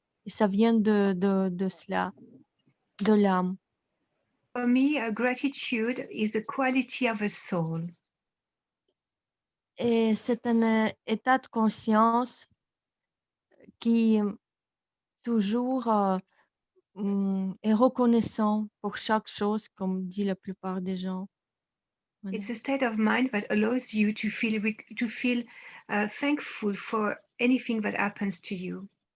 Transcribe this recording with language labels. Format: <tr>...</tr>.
<fr>Et ça vient de cela, de l'âme.</fr> <en>For me, gratitude is the quality of a soul.</en> <fr>Et c'est un état de conscience qui toujours est reconnaissant pour chaque chose, comme dit la plupart des gens. Voilà.</fr> <en>It's a state of mind that allows you to feel thankful for anything that happens to you.</en>